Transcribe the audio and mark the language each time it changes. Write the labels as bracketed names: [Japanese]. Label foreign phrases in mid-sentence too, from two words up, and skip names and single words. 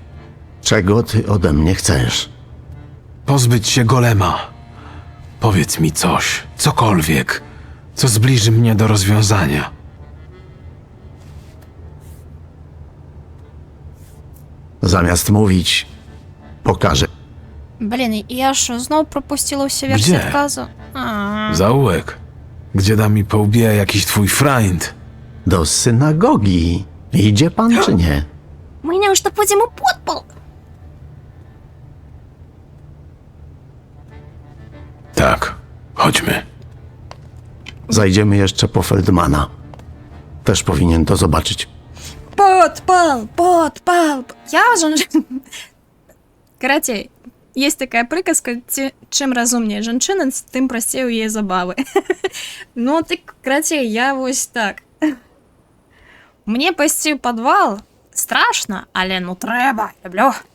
[Polish] Czego ty ode mnie chcesz? Pozbyć się golema. Powiedz mi coś, cokolwiek, co zbliży mnie do rozwiązania. Zamiast mówić, pokażę. [Ukrainian] Блін, я що, знов пропустила всі [Polish] Gdzie? [Ukrainian] версії відказу? А. [Polish] Zaułek, gdzie da mi po łbie jakiś twój frajnd? Do synagogi. Idzie pan czy nie? [Ukrainian] Мене ж то потім у подпол. [Polish] Tak, chodźmy. Zajdziemy jeszcze po Feldmana. Też powinien to zobaczyć. [Ukrainian] Подпал. Я вже... Короче, є така приказка, чим розумніше жінчина, тим простіше у її забави. Ну, так, короче, я ось так. Мені пасти в підвал страшно, але ну треба, люблю.